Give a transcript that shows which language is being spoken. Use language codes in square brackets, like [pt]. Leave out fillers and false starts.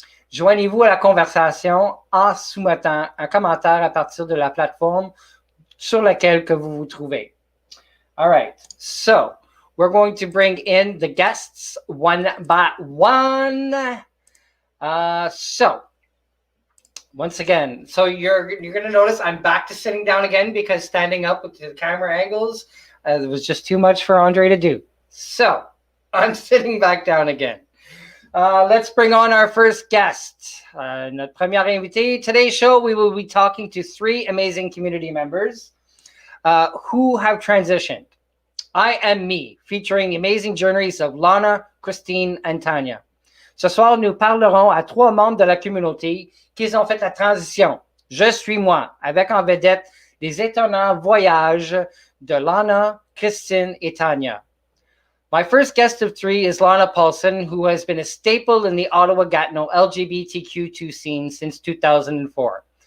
[fr] Joignez-vous à la conversation en soumettant un commentaire à partir de la plateforme sur laquelle que vous vous trouvez. [en] All right, so we're going to bring in the guests one by one. So once again, so you're going to notice I'm back to sitting down again because standing up with the camera angles, it was just too much for Andre to do. So I'm sitting back down again. Let's bring on our first guest. [fr] Notre première invitée. [en] Today's show, we will be talking to three amazing community members who have transitioned. I Am Me, featuring the amazing journeys of Lana, Christine, and Tanya. [fr] Ce soir, nous parlerons à trois membres de la communauté qui ont fait la transition. Je suis moi, avec en vedette les étonnants voyages de Lana, Christine, et Tanya. [en] My first guest of three is Lana Paulson, who has been a staple in the Ottawa Gatineau LGBTQ2 scene since 2004.